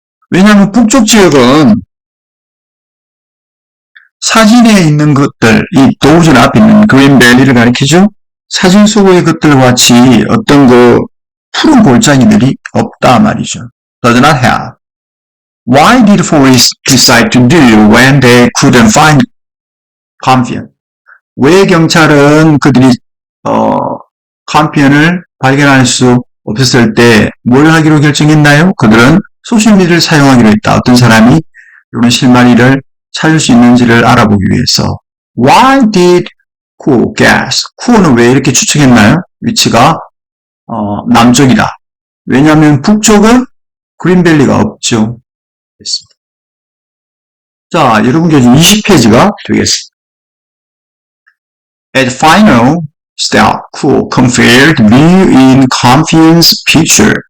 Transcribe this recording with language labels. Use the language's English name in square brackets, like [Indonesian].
[Korean] 왜냐하면 북쪽 지역은 사진에 있는 것들, 이 도우전 앞에 있는 그린밸리를 가리키죠? 사진 속의 것들과 같이 어떤 푸른 골짜기들이 없다 말이죠. [English] does not have. Why did police decide to do when they couldn't find Campion? [Korean] 왜 경찰은 그들이 캄피언을 발견할 수 없었을 때 뭘 하기로 결정했나요? 그들은 소셜미디어를 사용하기로 했다. 어떤 사람이 이런 실마리를 찾을 수 있는지를 알아보기 위해서. [English] Why did Kuo guess? [Korean] 쿠어는 왜 이렇게 추측했나요? 위치가 남쪽이다. 왜냐하면 북쪽은 그린밸리가 없죠. 됐습니다. 자, 여러분 교재 20페이지가 되겠습니다. [English] At final step, Kuo compared view in Campion's picture.